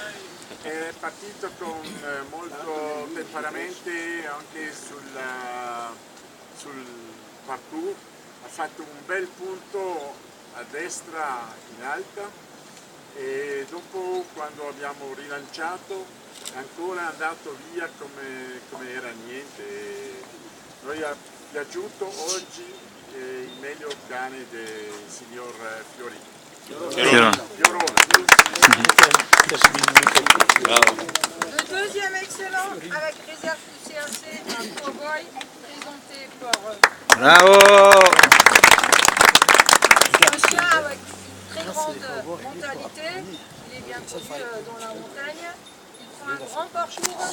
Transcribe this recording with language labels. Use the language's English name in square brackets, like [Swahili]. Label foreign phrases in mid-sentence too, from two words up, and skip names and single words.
[Italian] È partito con molto temperamento anche sul parkour, ha fatto un bel punto a destra in alta e dopo quando abbiamo rilanciato è ancora andato via come era niente. Noi ha piaciuto oggi il meglio cane del signor Fiorona. [French] Le 2e excellent avec réserve du CAC, un cowboy présenté par Bravo! un chien avec une très grande mentalité. Il est bien connu dans la montagne. Il prend un grand parcours.